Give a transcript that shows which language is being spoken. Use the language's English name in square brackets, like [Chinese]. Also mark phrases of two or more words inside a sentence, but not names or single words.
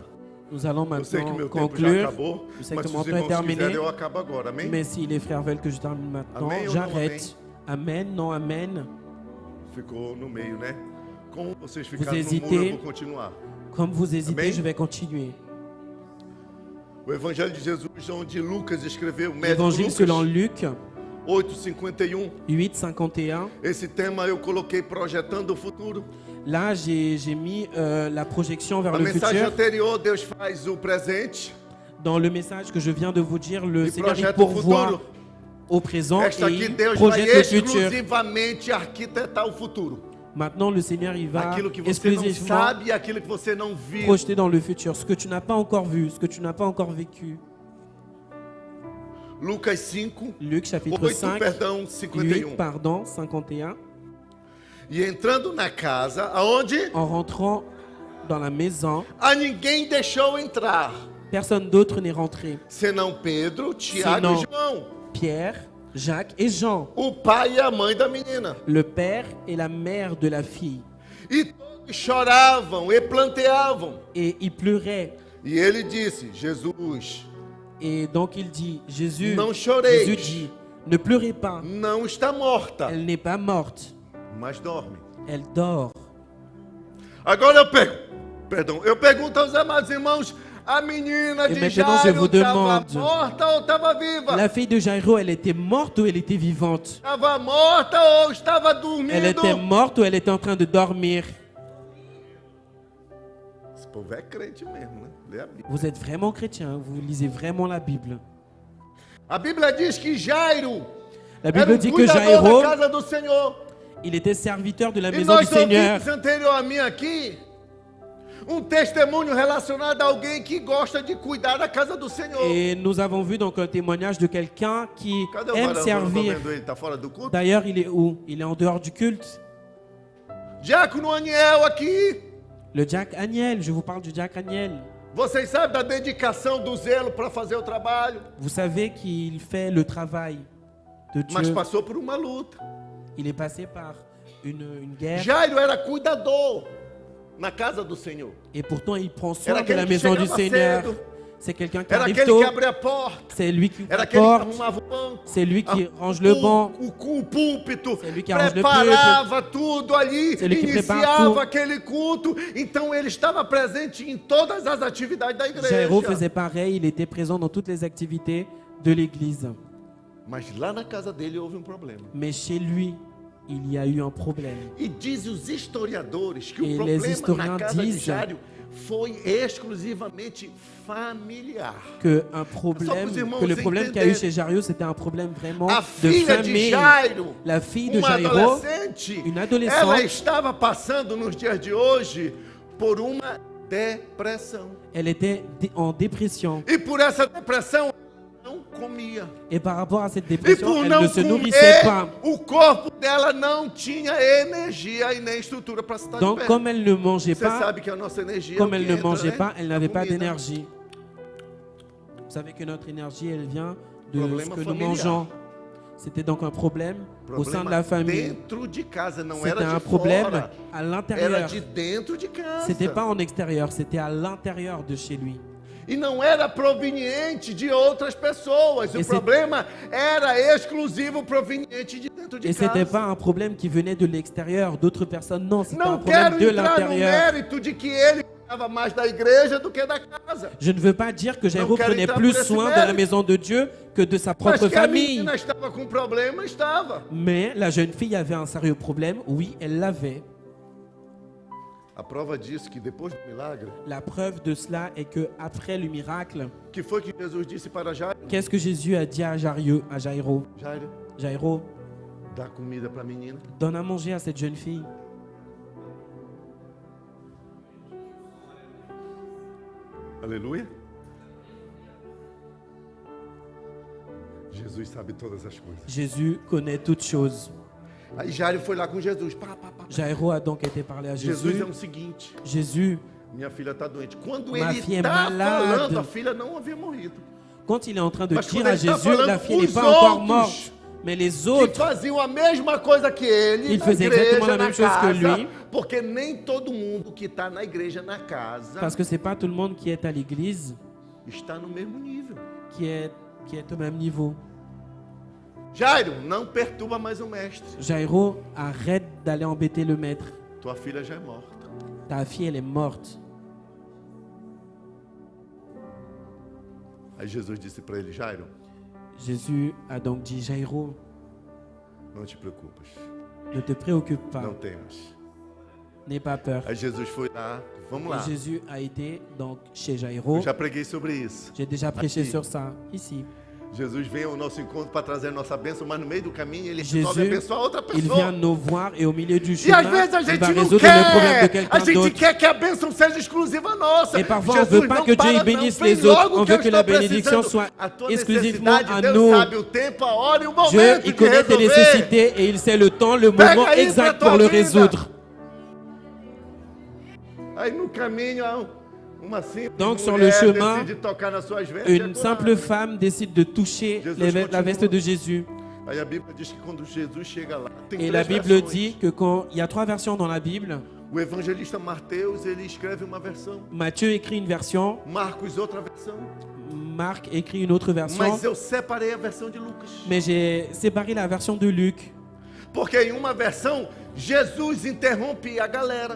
[French] Nous allons [Portuguese] Eu sei que [French] maintenant [Portuguese] meu tempo já [French] conclure. [Portuguese] acabou, [French] Je sais [Portuguese] mas [French] que [Portuguese] se [French] mon [Portuguese] os [French] temps est [Portuguese] irmãos [French] terminé. [Portuguese] quiserem, eu acabo agora, amém? [French] Mais si les frères veulent que je termine maintenant, Amen ou non j'arrête. Amen, non, amen. [Portuguese] Ficou no meio, né? Como vocês [French] Vous [Portuguese] ficaram no muro, [French] hésitez. [Portuguese] eu vou continuar. [French] Comme vous hésitez, Amen. je vais continuer. [Portuguese] O Evangelho de Jesus, onde Lucas escreveu, o médico [French] Évangile selon [Portuguese] Lucas, [French] Luc 8:51. 8, 51. [Portuguese] Esse tema eu coloquei projetando o futuro. [French] Là, j'ai mis la projection vers [Portuguese] Na [French] le [Portuguese] mensagem [French] futur. [Portuguese] anterior, Deus faz o presente [French] Dans le message que je viens de vous dire, le [Portuguese] e [French] Seigneur il [Portuguese] projeta o [French] pourvoit [Portuguese] futuro. [French] au présent [Portuguese] Esta [French] et [Portuguese] aqui, [French] il [Portuguese] Deus vai [French] projette le futur. [Portuguese] exclusivamente arquitetar o futuro. [French] Maintenant, le Seigneur il va [Portuguese] Aquilo que você não [French] exclusivement [Portuguese] sabe e aquilo que você não viu. [French] projeter dans le futur ce que tu n'as pas encore vu, ce que tu n'as pas encore vécu. [Portuguese] Lucas 5, [French] Luc chapitre 8, 5, [Portuguese] perdão, 51. [French] 8, pardon, 51. [Portuguese] E entrando na casa, aonde [French] En rentrant dans la maison, [Portuguese] a ninguém deixou entrar, [French] personne d'autre n'est rentré. [Portuguese] senão Pedro, Tiago Senão. e João, [French] Pierre, Jacques et Jean, [Portuguese] o pai e a mãe da menina. [French] le père et la mère de la fille. [Portuguese] E todos choravam e planteavam. [French] Et ils pleuraient. [Portuguese] E ele disse: Jesus, [French] Et donc il dit, Jésus [Portuguese] não choreis, [French] Jésus dit, ne pleurez pas, [Portuguese] não está morta, [French] elle n'est pas morte, [Portuguese] mas dorme. [French] elle dort. [Portuguese] Agora eu pergunto aos amados irmãos, a menina E de [French] maintenant, je [Portuguese] Jairo [French] vous [Portuguese] estava [French] demande, [Portuguese] morta ou estava viva? [French] La fille de Jairo, elle était morte ou elle était vivante? [Portuguese] Estava morta ou estava dormindo? [French] Elle était morte ou elle était en train de dormir? [Portuguese] Esse povo é crente mesmo, né? Lê a Bíblia. [French] Vous êtes vraiment chrétien, vous lisez vraiment la Bible. [Portuguese] A Bíblia diz que Jairo [French] La [Portuguese] era [French] Bible dit que [Portuguese] cuidador [French] Jairo, [Portuguese] da casa do Senhor. [French] il était serviteur de la [Portuguese] E [French] maison du [Portuguese] nós [French] Seigneur. [Portuguese] ouvimos anteriormente aqui testemunho relacionado a alguém que gosta de cuidar da casa do Senhor. [French] Et nous avons vu donc un témoignage de quelqu'un qui [Portuguese] Cadê o [French] aime [Portuguese] varão? Eu não tô [French] servir. [Portuguese] vendo ele, tá fora do culto? [French] D'ailleurs, il est où? Il est en dehors du culte. [Portuguese] Diácono Aniel aqui. [French] Le Jack Aniel, je vous parle du Jack Aniel. [Portuguese] Vocês sabem da dedicação, do zelo para fazer o trabalho. [French] Vous savez qu'il fait le travail de [Portuguese] Mas [French] Dieu. [Portuguese] passou por uma luta. [French] Il est passé par une guerre [Portuguese] Jairo era cuidador na casa do Senhor. [French] et pourtant il prend soin [Portuguese] Era [French] de la [Portuguese] aquele que [French] maison du [Portuguese] chegava [French] Seigneur. [Portuguese] cedo. [French] C'est quelqu'un qui [Portuguese] Era [French] arrive [Portuguese] aquele [French] tôt. [Portuguese] que abria a porta. [French] C'est lui qui ouvre [Portuguese] Era [French] la [Portuguese] aquele que [French] porte. [Portuguese] arrumava o banco. [French] C'est lui qui Ah, range le banc. [Portuguese] O púlpito. [French] C'est lui qui arrange le [Portuguese] Preparava tudo ali. [French] C'est lui qui prépare [Portuguese] Iniciava [French] tout. [Portuguese] aquele culto. Então ele estava presente em todas as atividades da igreja. [French] Jairo faisait pareil, il était présent dans toutes les activités de l'église. [Portuguese] Mas lá na casa dele houve problema. [French] Mais chez lui, il y a eu un problème. [Portuguese] E diz os historiadores que [French] Et [Portuguese] o [French] les [Portuguese] problema [French] historiens [Portuguese] na casa de [French] disent [Portuguese] Jairo foi exclusivamente familiar. [French] Que [Portuguese] Só [French] problème, [Portuguese] para os irmãos [French] que le problème qu'il y a eu [Portuguese] entenderem. [French] chez Jairo, c'était un problème vraiment [Portuguese] A [French] de [Portuguese] filha de [French] famille. [Portuguese] Jairo, [French] La fille de [Portuguese] uma [French] Jairo, [Portuguese] adolescente, [French] une adolescente, [Portuguese] ela estava passando nos dias de hoje por uma depressão. [French] elle était en dépression. [Portuguese] E por essa depressão, não comia. [French] Et par rapport à cette [Portuguese] E [French] dépression, [Portuguese] por [French] elle [Portuguese] não [French] ne se nourrissait pas. [Portuguese] comer, o corpo dela não tinha energia e nem estrutura para estar de [French] Donc, [Portuguese] pé. [French] comme elle ne mangeait [Portuguese] Você [French] pas, [Portuguese] sabe que a nossa energia é [French] comme [Portuguese] o [French] elle [Portuguese] que [French] ne [Portuguese] entra, [French] mangeait [Portuguese] né? [French] pas, elle [Portuguese] A [French] n'avait pas [Portuguese] comida. [French] d'énergie. Vous savez que notre énergie, elle vient de Problème ce que nous familial. mangeons. C'était donc un problème au sein de [Portuguese] Problema [French] la famille. [Portuguese] dentro de casa, não [French] C'était [Portuguese] era [French] un [Portuguese] de [French] problème [Portuguese] fora. [French] à [Portuguese] Era [French] l'intérieur. [Portuguese] de dentro de casa. [French] C'était pas en extérieur, c'était à l'intérieur de chez lui. [Portuguese] E não era proveniente de outras pessoas. O Esse- problema era exclusivo proveniente de dentro de [French] Et c'était [Portuguese] casa. [French] pas un problème qui venait de l'extérieur, d'autres personnes. Non, c'était un [Portuguese] Não [French] problème [Portuguese] quero [French] de [Portuguese] entrar no [French] l'intérieur. [Portuguese] mérito de que ele cuidava mais da igreja do que da casa. [French] Je ne veux pas dire que Jairo [Portuguese] Não quero [French] prenait [Portuguese] entrar [French] plus [Portuguese] por esse [French] soin de la [Portuguese] mérito. [French] maison de Dieu que de sa [Portuguese] Mas [French] propre [Portuguese] que a [French] famille. [Portuguese] menina estava com problema, estava. [French] Mais la jeune fille avait un sérieux problème. Oui, elle l'avait. [Portuguese] A prova disso que depois do milagre, [French] La preuve de cela est que après le miracle, [Portuguese] que foi que Jesus disse para Jairo? [French] qu'est-ce que Jésus a dit à Jairo? [Portuguese] Jairo, [French] Jairo, [Portuguese] dá comida para a menina. [French] donne à manger à cette jeune fille. [Portuguese] Aleluia. Jesus sabe todas as coisas. [French] Jésus connaît toutes choses. [Portuguese] Aí Jairo foi lá com Jesus. Pá. [French] Jairo a donc été parlé à [Portuguese] Jesus [French] Jésus. [Portuguese] é o seguinte: [French] Jésus, [Portuguese] minha filha está doente. Quando [French] Ma [Portuguese] ele [French] fille est [Portuguese] está [French] malade. [Portuguese] falando, a filha não havia morrido. [French] quand il est en train de [Portuguese] Mas [French] dire [Portuguese] quando [French] à [Portuguese] ele está [French] Jésus, [Portuguese] falando [French] la fille n'est [Portuguese] os [French] pas encore [Portuguese] outros [French] morte. Mais les [Portuguese] Que [French] autres, [Portuguese] faziam a mesma coisa que ele [French] Il [Portuguese] na [French] faisait [Portuguese] igreja, [French] exactement la [Portuguese] na [French] même chose que [Portuguese] casa, [French] lui. [Portuguese] porque nem todo mundo que está na igreja, na casa, [French] parce que c'est pas tout le monde qui est à l'église [Portuguese] está no mesmo nível. [French] qui est au même niveau. [Portuguese] Jairo, não perturba mais o mestre. [French] Jairo, arrête d'aller embêter le maître. [Portuguese] Tua filha já é morta. [French] Ta fille, elle est morte. [Portuguese] Aí Jesus disse para ele: Jairo, [French] Jésus a donc dit, Jairo, [Portuguese] não te preocupas, [French] ne te préoccupe pas, [Portuguese] não temas. [French] n'aie pas peur. [Portuguese] Aí Jesus foi lá, vamos lá. [French] Et Jésus a été donc chez Jairo. [Portuguese] Eu já preguei sobre isso. [French] J'ai déjà prêché [Portuguese] Aqui. [French] sur ça, ici. [Portuguese] Jesus vem ao nosso encontro para trazer nossa bênção, mas no meio do caminho ele [French] Jésus, [Portuguese] resolve abençoar outra [French] il vient [Portuguese] pessoa. [French] nous voir et au milieu du [Portuguese] E [French] chemin, [Portuguese] às vezes a [French] il [Portuguese] gente [French] va [Portuguese] não [French] résoudre le problème de [Portuguese] quer, a [French] quelqu'un [Portuguese] gente [French] d'autre. [Portuguese] quer que a bênção seja exclusiva nossa. [French] Et parfois, on [Portuguese] Jesus [French] ne veut pas [Portuguese] não [French] que Dieu [Portuguese] para, [French] bénisse [Portuguese] não, vem [French] les autres. [Portuguese] logo [French] On [Portuguese] que [French] veut [Portuguese] eu [French] que la [Portuguese] estou [French] bénédiction [Portuguese] precisando. [French] soit [Portuguese] A tua [French] exclusivement [Portuguese] necessidade, [French] à [Portuguese] Deus [French] nous. [Portuguese] sabe o tempo, a hora e o [French] Dieu, [Portuguese] momento [French] il [Portuguese] de [French] connaît tes [Portuguese] resolver. [French] nécessités et il sait le temps, le [Portuguese] Pega [French] moment [Portuguese] aí [French] exact [Portuguese] pra tua [French] pour le [Portuguese] vida. [French] résoudre. [Portuguese] Aí no caminho, uma simples [French] Donc, sur [Portuguese] mulher [French] le chemin, [Portuguese] decide tocar nas suas vestes e é [French] Une [Portuguese] curada. [French] simple femme décide de toucher Jésus la continue. veste de Jésus. [Portuguese] Aí a Bíblia diz que quando Jesus chega lá, tem [French] Et [Portuguese] três [French] la Bible [Portuguese] versões. [French] dit que quand il y a 3 versions dans la Bible, [Portuguese] O evangelista Mateus, ele escreve uma versão. [French] Matthieu écrit une version, [Portuguese] Marcos, outra versão. [French] Marc écrit une autre version, [Portuguese] Mas eu separei a versão de Lucas. [French] mais j'ai séparé la version de Luc [Portuguese] Porque em uma versão, Jesus interrompe a galera,